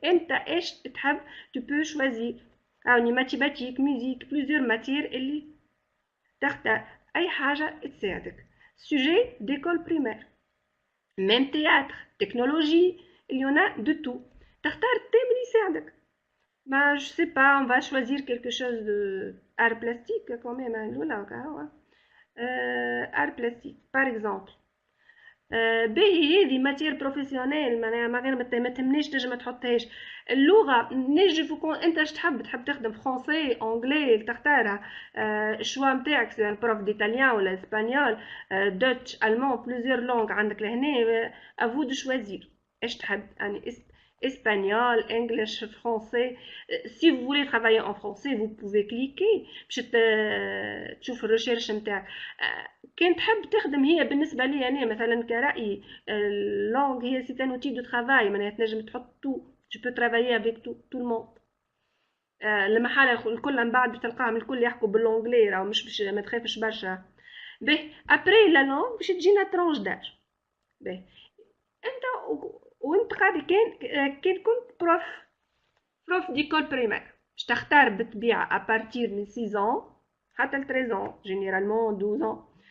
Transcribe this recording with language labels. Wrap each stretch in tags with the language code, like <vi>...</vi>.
<ar>انت ايش تحب تو بو شوازي. او ماتيماتيك، ميوزيك، بليزيور ماتير اللي تختار اي حاجه تساعدك. سوجي ديكول بريمير، ميم تياتر، تكنولوجي،</ar> <fr>il y en a de tout.</fr> <ar>تختار التيم اللي يساعدك.</ar> <fr>Bah, je sais pas, on va choisir quelque chose de art plastique quand même, hein, Lola, hein. Art plastique, par exemple.</fr> <ar>باهي هذه ماتير بروفيسيونيل معناها ما تهمنيش تنجم ما تحطهاش اللغه نجي فوكون انت اش تحب تخدم فرونسي انجلي تختارها الشوا نتاعك سواء بروف ديتاليان ولا اسبانيول دوتش المون بليزيور لونغ عندك لهنا افو دو شوازير اش تحب يعني</ar> <fr>espagnol, English, français. Si vous voulez travailler en français, vous pouvez cliquer</fr> <ar>باش تشوف الريشيرش نتاعك. كان تحب تخدم هي بالنسبه لي انا مثلا كرأيي اللونغ هي سي ان اوتي دو ترافاي معناها تنجم تحط تو</ar> <fr>tu peux travailler avec tout le monde.</fr> <ar>المحل الكل من بعد بتلقاهم الكل يحكوا باللونجلي راهو مش باش ما تخافش برشا. باهي ابري لا لونغ باش تجينا ترونج داج. باهي انت وانت قاعد كان كنت بروف ديكول بريمير باش تختار بالطبيعه ابارتير من 6 ans حتى ل 13 ans جينيرالمون 12 ans.</ar>